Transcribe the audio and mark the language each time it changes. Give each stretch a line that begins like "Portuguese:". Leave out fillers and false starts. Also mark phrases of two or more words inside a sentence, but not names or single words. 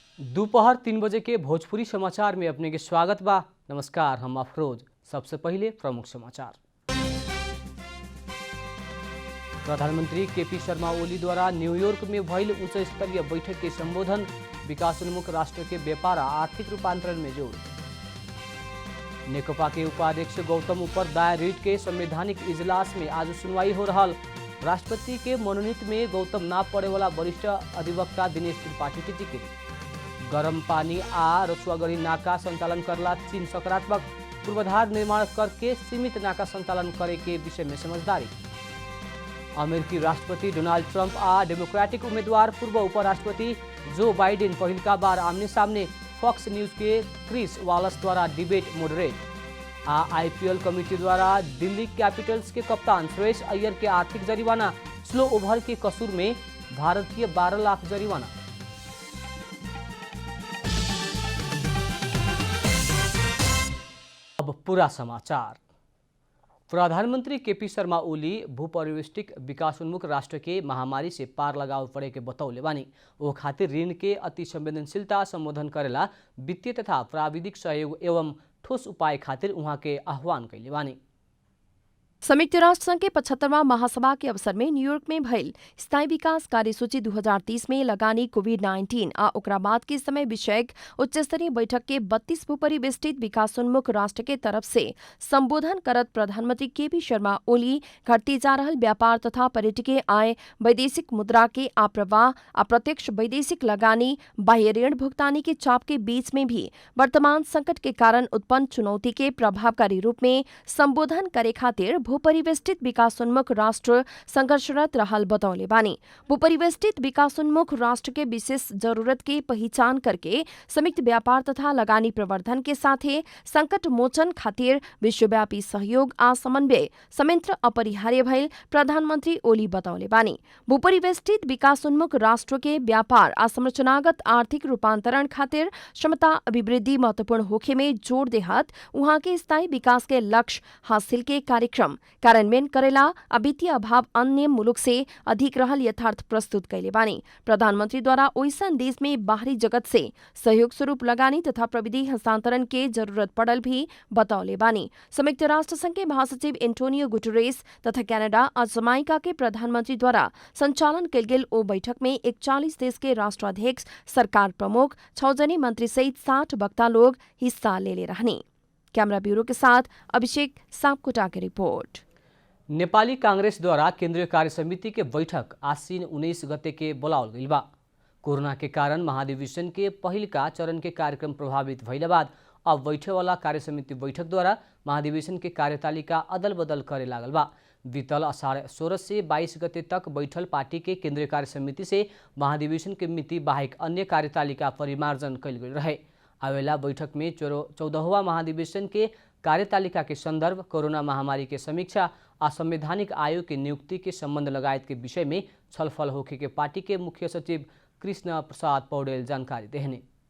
Bhojpuri: दोपहर 3 बजे के भोजपुरी समाचार में अपने के स्वागत बा। नमस्कार, हम अफरोज। सबसे पहले प्रमुख समाचार। प्रधानमंत्री केपी शर्मा ओली द्वारा न्यूयॉर्क में भइल उच्च स्तरीय बैठक के संबोधन, विकासोन्मुख राष्ट्र के व्यापार आ आर्थिक रूपांतरण में जोड़। नेकपा के उपाध्यक्ष गौतम ऊपर दायर रिट के संवैधानिक इजलास में आज सुनवाई हो रहा। राष्ट्रपति के मनोनीत में गौतम ना पड़े वाला वरिष्ठ अधिवक्ता दिनेश त्रिपाठी के जिक्र। गरम पानी आ रसुआगढ़ी नाका संचालन करला चीन सकारात्मक, पूर्वाधार निर्माण करके सीमित नाका संचालन करे के विषय में समझदारी। अमेरिकी राष्ट्रपति डोनाल्ड ट्रंप आ डेमोक्रेटिक उम्मीदवार पूर्व उपराष्ट्रपति जो बाइडेन पहिलका बार आमने सामने फॉक्स न्यूज के क्रिस वालस द्वारा डिबेट मोडरेट। आईपीएल कमेटी द्वारा दिल्ली कैपिटल्स के कप्तान श्रेयस अय्यर के आर्थिक जरिमाना, स्लो ओवर के कसूर में भारतीय 12 लाख जरिमाना। अब पूरा समाचार। प्रधानमंत्री केपी शर्मा ओली भूपरिवेष्टिक विकासोन्मुख राष्ट्र के महामारी से पार लगाव पड़े के बतौले बानी। वो खातिर ऋण के अति संवेदनशीलता संबोधन करेला वित्तीय तथा प्राविधिक सहयोग एवं ठोस उपाय खातिर उहाँ के आह्वान कैले बानी। संयुक्त राष्ट्र संघ के 75वां महासभा के अवसर में न्यूयॉर्क में भइल स्थायी विकास कार्यसूची 2030 में लगानी कोविड-19 आ ओकरा बाद के समय विषयक उच्च स्तरीय बैठक के 32 भूपरिवेष्टित विकासोन्मुख राष्ट्र के तरफ से संबोधन करत प्रधानमंत्री केपी शर्मा ओली घटती जा रहल व्यापार तथा पर्यटकीय आय, वैदेशिक मुद्रा के अप्रवाह, अप्रत्यक्ष वैदेशिक लगानी, बाह्य ऋण भुगतानी के चाप के बीच में भी वर्तमान संकट के कारण उत्पन्न चुनौती के प्रभावकारी रूप में संबोधन करे खातिर भूपरिवेष्टित विकासोन्मुख राष्ट्र संघर्षरत रहल बतौले बानी। भूपरिवेष्टित विकासोन्मुख राष्ट्र के विशेष जरूरत के पहचान करके संयुक्त व्यापार तथा लगानी प्रवर्धन के साथे संकट मोचन खातिर विश्वव्यापी सहयोग आ समन्वय संयंत्र अपरिहार्य भइल प्रधानमंत्री ओली बतौले बानी। भूपरिवेष्टित विकासोन्मुख राष्ट्र के व्यापार आ संरचनागत आर्थिक रूपांतरण खातिर क्षमता अभिवृद्धि महत्वपूर्ण होखे में जोड़ देहत उहाँ के स्थायी विकास के लक्ष्य हासिल के कार्यक्रम कार्यान्वयन करेला वित्तीय अभाव अन्य मुलुक से अधिक रहल यथार्थ प्रस्तुत कैले बानी। प्रधानमंत्री द्वारा ओइसन देश में बाहरी जगत से सहयोग स्वरूप लगानी तथा प्रविधि हस्तांतरण के जरूरत पड़ल भी बतौले बानी। संयुक्त राष्ट्र संघ के महासचिव एंटोनियो गुटेरेस तथा कनाडा और जमाइका के प्रधानमंत्री द्वारा संचालन कैल गेल ओ बैठक में 41 देश के राष्ट्राध्यक्ष, सरकार प्रमुख, 6 जने मंत्री सहित 60 वक्ता लोग हिस्सा ले रहने। कैमरा ब्यूरो के साथ अभिषेक सापकोटा की रिपोर्ट। नेपाली कांग्रेस द्वारा केंद्रीय कार्य समिति के बैठक आसीन 19 गते के बोलावल गइल बा। कोरोना के कारण महाधिवेशन के पहिलका चरण के कार्यक्रम प्रभावित भइला बाद अब बैठे वाला कार्य समिति बैठक द्वारा महाधिवेशन के कार्यतालिका अदल बदल करे लागल बा। बीतल अषाढ़ 16 से 22 गते तक बैठल पार्टी के केंद्रीय कार्य समिति से महाधिवेशन के मिति बाहेक अन्य कार्यतालिका परिमार्जन कैल गेल रहे। आवेला बैठक में 14वां महाधिवेशन के कार्यतालिका के संदर्भ, कोरोना महामारी के समीक्षा आ संवैधानिक आयोग के नियुक्ति के संबंध लगायत के विषय में छलफल होखे के पार्टी के मुख्य सचिव कृष्ण प्रसाद पौडेल जानकारी देहने।